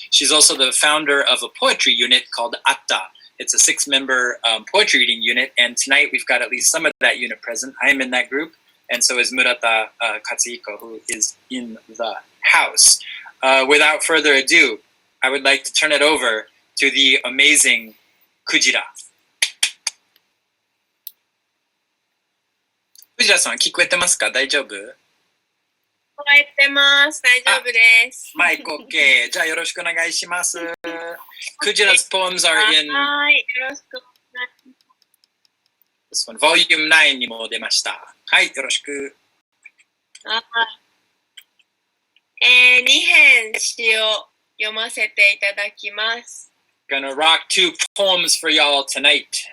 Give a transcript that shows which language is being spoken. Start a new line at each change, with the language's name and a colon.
English: She's also the founder of a poetry unit called Atta. It's a 6-member poetry reading unit, and tonight we've got at least some of that unit present. I am in that group, and so is Murata Katsuhiko, who is in the house. Without further ado, I would like to turn it over to the amazing Kujira.
Japanese: Kujira-san, 聞こえてますか？大丈夫？聞こえてます。大丈夫です。マイク OK。じゃあよろしくお願いします。
English: Kujira's poems are in
Japanese: はい、よろしくお願いし
English: this one,
Japanese: Volume 9にも出ました。はい、よろしく。ます。 2編詩を読ませていただきます。
English: Gonna rock 2 poems for y'all tonight.